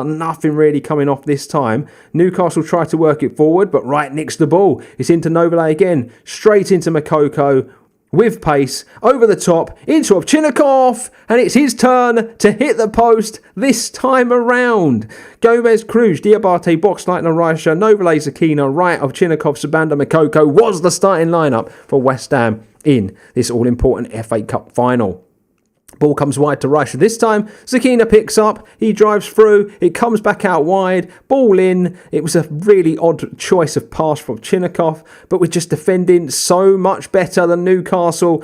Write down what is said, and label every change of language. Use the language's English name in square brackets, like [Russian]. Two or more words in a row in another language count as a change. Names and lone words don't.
[English] Nothing really coming off this time. Newcastle try to work it forward, but right next to the ball. It's into Novelay again. Straight into Makoko. With pace, over the top, into Ovchinnikov, and it's his turn to hit the post this time around. Gomez, Cruz, Diabate, Boxlight, Narayasha, Novelay, Zakina, Wright, Ovchinnikov, Sabanda, Makoko was the starting lineup for West Ham in this all-important FA Cup final. Ball comes wide to Reyes. This time, Zakina picks up. He drives through. It comes back out wide. Ball in. It was a really odd choice of pass from Ovchinnikov, but we're just defending so much better than Newcastle.